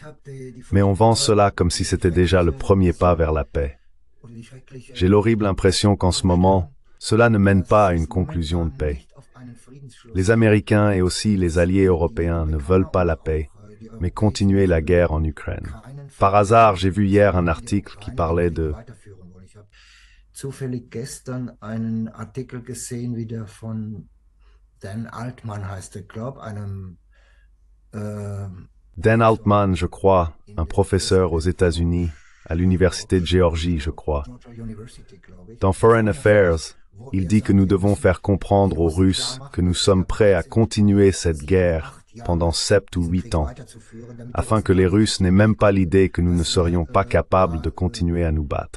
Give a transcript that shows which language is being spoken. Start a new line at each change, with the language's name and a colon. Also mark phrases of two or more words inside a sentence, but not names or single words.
French: Mais on vend cela comme si c'était déjà le premier pas vers la paix. J'ai l'horrible impression qu'en ce moment, cela ne mène pas à une conclusion de paix. Les Américains et aussi les alliés européens ne veulent pas la paix, mais continuer la guerre en Ukraine. Par hasard, j'ai vu hier un article qui parlait de
German: zufällig gestern einen Artikel gesehen, wieder von Dan Altman heißt er, glaube Dan Altman,
French: je crois, un professeur aux États-Unis, à l'université de Géorgie, je crois. Dans Foreign Affairs, il dit que nous devons faire comprendre aux Russes que nous sommes prêts à continuer cette guerre pendant 7 ou 8 ans, afin que les Russes n'aient même pas l'idée que nous ne serions pas capables de continuer à nous battre.